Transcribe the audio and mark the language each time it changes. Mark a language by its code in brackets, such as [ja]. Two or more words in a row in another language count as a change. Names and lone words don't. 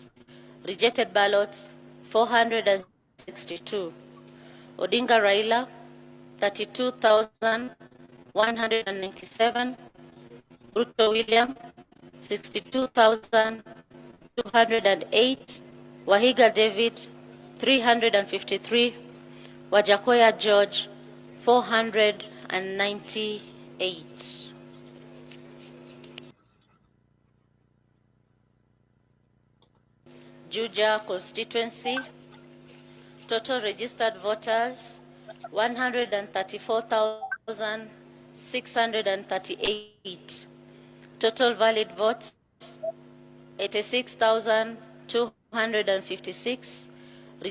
[en] Rejected ballots 462. Odinga Raila 32,197. RUTO William 62,208. Wahiga David 353. Wajakoya George 498. Juja constituency, total registered voters 134,638. Total valid votes 86,256.